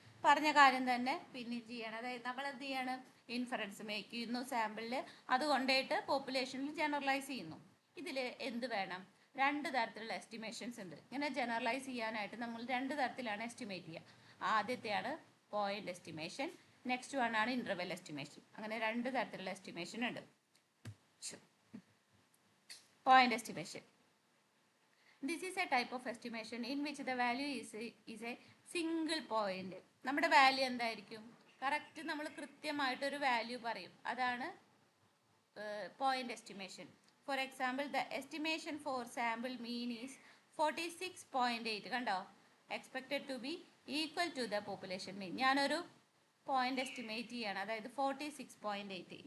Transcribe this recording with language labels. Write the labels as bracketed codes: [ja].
[ml] പറഞ്ഞ കാര്യം തന്നെ പിന്നെയും ചെയ്യണം. അതായത് നമ്മൾ എന്ത് ചെയ്യണം? ഇൻഫറൻസ് മേക്ക് ചെയ്യുന്നു സാമ്പിളിൽ, അത് കൊണ്ടുപോയിട്ട് പോപ്പുലേഷനിൽ ജനറലൈസ് ചെയ്യുന്നു. ഇതിൽ എന്ത് വേണം? 2 തരത്തിലുള്ള എസ്റ്റിമേഷൻസ് ഉണ്ട്. ഇങ്ങനെ ജനറലൈസ് ചെയ്യാനായിട്ട് നമ്മൾ 2 തരത്തിലാണ് എസ്റ്റിമേറ്റ് ചെയ്യുക. ആദ്യത്തെയാണ് പോയിന്റ് എസ്റ്റിമേഷൻ, നെക്സ്റ്റ് വൺ ആണ് ഇന്റർവെൽ എസ്റ്റിമേഷൻ. അങ്ങനെ 2 തരത്തിലുള്ള എസ്റ്റിമേഷൻ ഉണ്ട്. Point estimation. [en] This is a type of estimation in which the value is a single point. [ml] നമ്മുടെ വാല്യൂ എന്തായിരിക്കും? കറക്റ്റ് നമ്മൾ കൃത്യമായിട്ടൊരു വാല്യൂ പറയും, അതാണ് point estimation. [en] For example, the estimation for sample mean is 46.8. കണ്ടോ? Expected to be equal to the population mean. [ml] ഞാനൊരു point estimate ചെയ്യാണ്, അതായത് 46.8.